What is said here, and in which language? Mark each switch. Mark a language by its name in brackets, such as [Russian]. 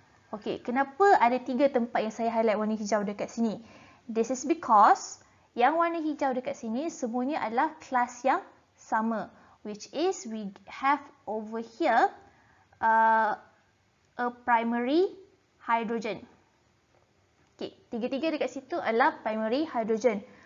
[Malay] Okay, kenapa ada 3 tempat yang saya highlight warna hijau dekat sini? [English] This is because [Malay] yang warna hijau dekat sini semuanya adalah kelas yang sama. [English] Which is we have over here a primary hydrogen. [Malay] Okay, tiga-tiga dekat situ adalah primary hydrogen.